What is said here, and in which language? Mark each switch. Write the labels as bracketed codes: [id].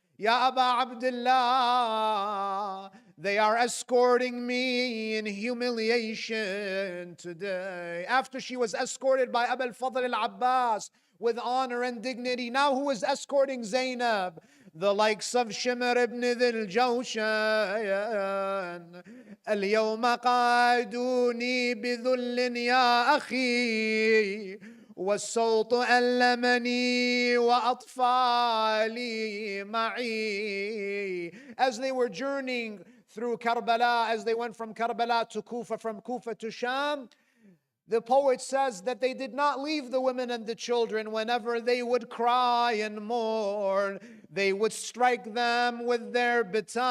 [en] Ya Aba Abdullah, they are escorting me in humiliation today. After she was escorted by Abu al-Fadl al-Abbas with honor and dignity, now who is escorting Zainab? The likes of Shimr ibn Dhil Jawshan. [ar] اليوم قادوني بذل يا أخي والصوت ألمني وأطفالي معي. [en] As they were journeying through Karbala, as they went from Karbala to Kufa, from Kufa to Sham, The poet says that they did not leave the women and the children. Whenever they would cry and mourn, they would strike them with their batons.